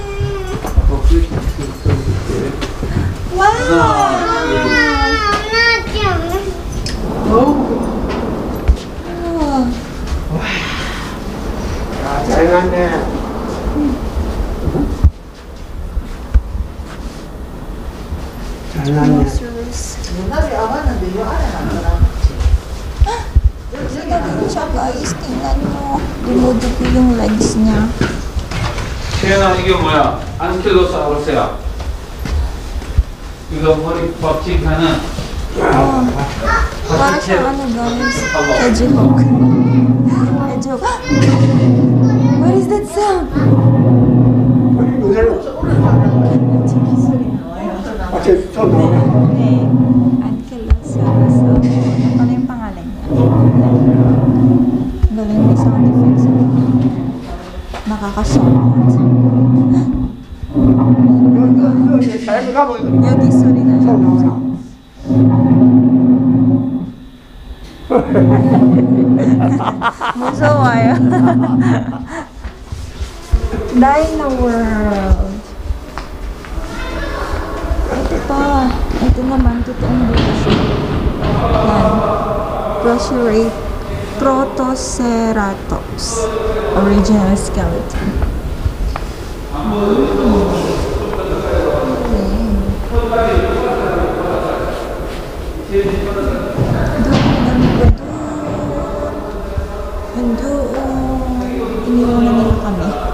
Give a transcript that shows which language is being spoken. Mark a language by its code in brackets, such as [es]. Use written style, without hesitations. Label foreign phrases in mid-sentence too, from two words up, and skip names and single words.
[ko] 야, 잘 났네. 잘 났네. 옛날에 와봤는데 이 안에 안 [tl] Sila din siya, guys. Tingnan nyo. Dumudugo yung legs niya. [ko] 채연아, 이게 뭐야? 안킬로사우루스야. 이거 머리 법칙하는 [tl] Para siyang ano, guys. Hedgehog. [en] Hedgehog. What is that sound? [ko] 어째 좀 나오네. 네. [tl] Ankylosaurus. Ano yung pangalan niya? Galing may [en] sound effects. [tl] Nakaka-shock. [ko] 여기 잘 가면 여기 소리가 좀 나오나. 무서워요. Dino World. [tl] Ito pa. Ito naman, totoong buto siya. Yan. Protoceratops. [en] Original skeleton. [tl] Iniwanan nila kami.